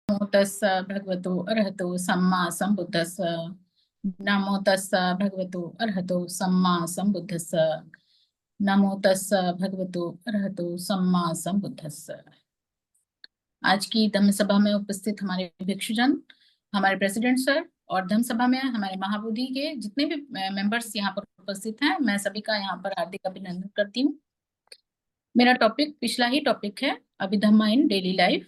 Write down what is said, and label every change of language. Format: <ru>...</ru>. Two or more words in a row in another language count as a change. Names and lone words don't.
<pi>तस्स भगवतो अरहतो सम्मा संबुद्धस्स। नमो तस्स भगवतो अरहतो सम्मा संबुद्धस्स। नमो तस्स भगवतो अरहतो सम्मा संबुद्धस्स।</pi> <hi>आज की धम्म सभा में उपस्थित हमारे भिक्षुजन, हमारे</hi> <en>President sir</en> <hi>और धम्म सभा में हमारे महाबोधि के जितने भी मेंबर्स यहाँ पर उपस्थित हैं, मैं सभी का यहाँ पर हार्दिक अभिनंदन करती हूँ। मेरा टॉपिक पिछला ही टॉपिक है, अभिधम्मा</hi> <en>in daily life.</en>